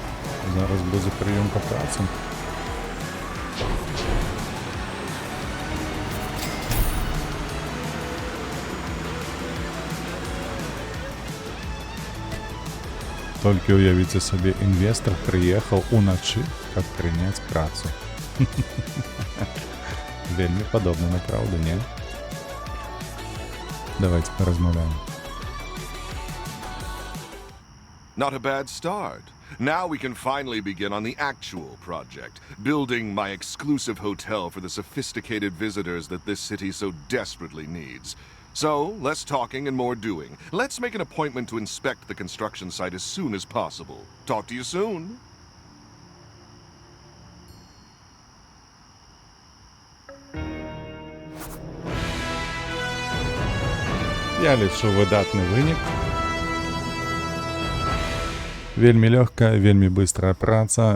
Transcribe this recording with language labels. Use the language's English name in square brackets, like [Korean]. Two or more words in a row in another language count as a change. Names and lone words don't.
[Belarusian] Зараз будзе прыёмка працы. Толькі уявіце сабе, інвестор прыехаў уначы, каб прыняць працу. Вельмі падобна на праўду, не? Давайте поразмаўляем. [English] Not a bad start. Now we can finally begin on the actual project, building my exclusive hotel for the sophisticated visitors that this city so desperately needs. So, less talking and more doing. Let's make an appointment to inspect the construction site as soon as possible. Talk to you soon. [Belarusian] Я лічу выдатны вынік. Вельмі лёгкая, вельмі быстрая праца.